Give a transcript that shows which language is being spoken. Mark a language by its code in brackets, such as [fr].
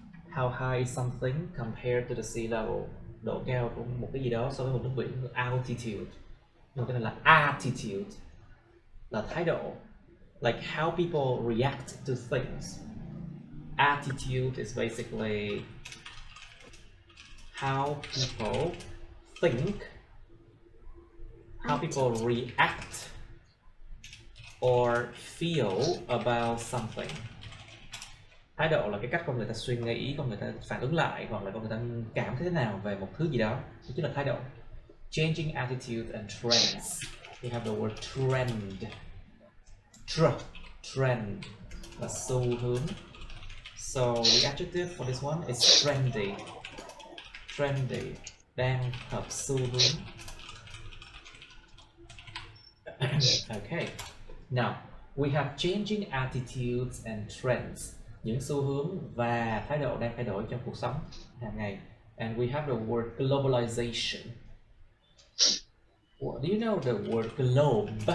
[en] How high is something compared to the sea level? [vi] Độ cao của một cái gì đó so với mực nước biển. Altitude. Nhưng cái này là attitude, là thái độ. [en] Like how people react to things. Attitude is basically how people think, how people react or feel about something. [vi] Thái độ là cái cách con người ta suy nghĩ, con người ta phản ứng lại, hoặc là con người ta cảm thấy thế nào về một thứ gì đó. Đó chính là thái độ. [en] Changing attitude and trends. We have the word trend. Trend [vi] là xu hướng. [en] So the adjective for this one is trendy. [vi] Trendy, đang hợp xu hướng. Okay. [en] Now we have changing attitudes and trends. [vi] Những xu hướng và thái độ đang thay đổi trong cuộc sống hàng ngày. [en] And we have the word globalization. Well, do you know the word globe?